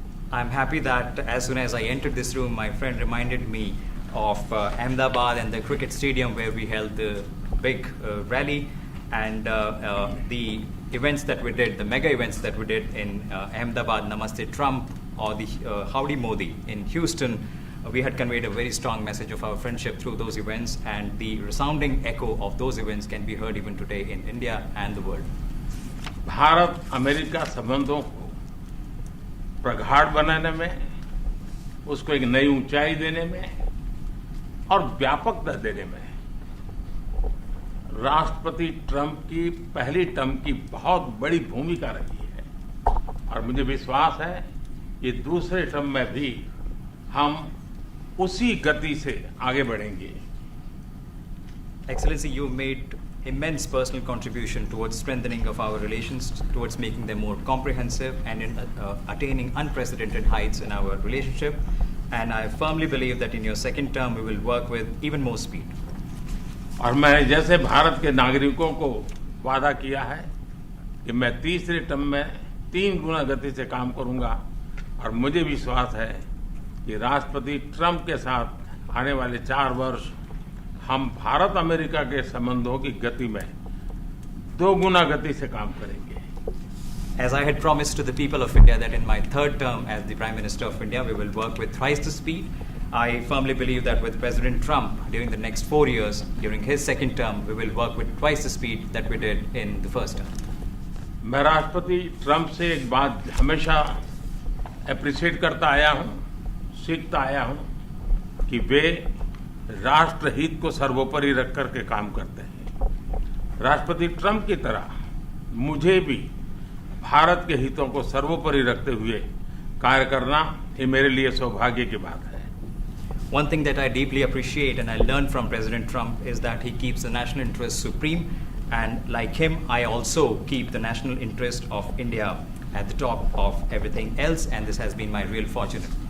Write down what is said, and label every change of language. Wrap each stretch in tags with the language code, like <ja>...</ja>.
<en>I'm happy that as soon as I entered this room, my friend reminded me of Ahmedabad and the cricket stadium where we held the big rally, and the events that we did, the mega events that we did in Ahmedabad, Namaste Trump, or the Howdy Modi in Houston. We had conveyed a very strong message of our friendship through those events, and the resounding echo of those events can be heard even today in India and the world.</en> <hi>Bharat America संबंधों को प्रगाढ़ बनाने में, उसको एक नई ऊंचाई देने में और व्यापकता देने में राष्ट्रपति ट्रंप की पहली टर्म की बहुत बड़ी भूमिका रही है। और मुझे विश्वास है कि दूसरे टर्म में भी हम उसी गति से आगे बढ़ेंगे।</hi> <en>Excellency, you made immense personal contribution towards strengthening of our relations, towards making them more comprehensive and in attaining unprecedented heights in our relationship. And I firmly believe that in your second term, we will work with even more speed.</en> <hi>और मैं जैसे भारत के नागरिकों को वादा किया है कि मैं तीसरे टर्म में 3 गुना गति से काम करूंगा, और मुझे विश्वास है कि राष्ट्रपति ट्रंप के साथ आने वाले 4 वर्ष हम भारत अमेरिका के संबंधों की गति में 2 गुना गति से काम करेंगे।</hi> <en>As I had promised to the people of India that in my third term as the Prime Minister of India, we will work with thrice the speed. I firmly believe that with President Trump during the next 4 years, during his second term, we will work with twice the speed that we did in the first term.</en> <hi>मैं राष्ट्रपति Trump से एक बात हमेशा appreciate करता आया हूं, सीखता आया हूं कि वे राष्ट्रहित को सर्वोपरि रख करके काम करते हैं। राष्ट्रपति ट्रंप की तरह मुझे भी भारत के हितों को सर्वोपरि रखते हुए कार्य करना ये मेरे लिए सौभाग्य की बात है।</hi> <en>One thing that I deeply appreciate and I learned from President Trump is that he keeps the national interest supreme, and like him, I also keep the national interest of India at the top of everything else, and this has been my real fortune.</en>